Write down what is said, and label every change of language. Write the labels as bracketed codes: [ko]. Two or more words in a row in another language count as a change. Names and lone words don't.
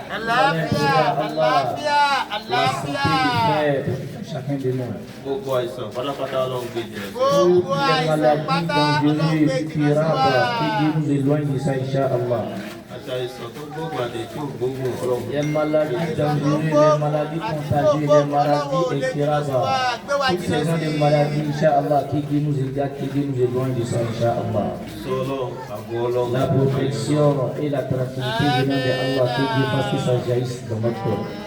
[yo] àlàáfíà. gbogbo àìsàn pátápátá Ọlọ́run gbé jìnnà sí. gbogbo àìsàn pátá Ọlọ́run gbé jìnnà sí wa. àti àìsàn tó gbógun àti tí ò gbógun Ọlọ́run. [fr] Les maladies dangereuses, les maladies contagieuses, les maladies incurables, toutes ces gens de maladies, [ar] إن شاء الله, [fr] qui nous aide, qui nous éloigne de ça, [ar] إن شاء الله. [fr] La protection et la tranquillité venant de Allah, que Dieu fasse que ça jaillisse dans notre corps.